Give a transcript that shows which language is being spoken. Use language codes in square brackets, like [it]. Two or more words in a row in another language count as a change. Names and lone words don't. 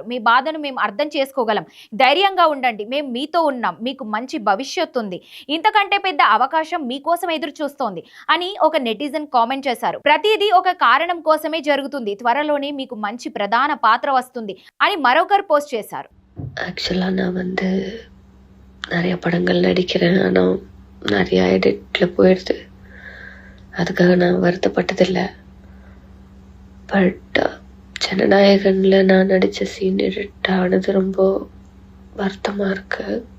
[te] మీ బాధను మేము అర్థం చేసుకోగలం, ధైర్యంగా ఉండండి, మేము మీతో ఉన్నాం, మీకు మంచి భవిష్యత్తు ఉంది, ఇంతకంటే పెద్ద అవకాశం మీకోసం ఎదురు చూస్తోంది అని ఒక నెటిజన్ కామెంట్ చేశారు. ప్రతిదీ ఒక కారణం కోసమే జరుగుతుంది, త్వరలోనే మీకు మంచి ప్రధాన పాత్ర వస్తుంది అని మరొకరు పోస్ట్ చేశారు. [ta] ஆக்சுவலாக நான் நிறைய படங்கள் நடிக்கிறேன். ஆனால் நிறைய எடிட்டில் போயிடுது. அதுக்காக நான் வருத்தப்பட்டதில்லை. பட் ஜனநாயகனில் நான் நடித்த [en] scene edit [ta] ஆனது ரொம்ப வருத்தமாக இருக்குது.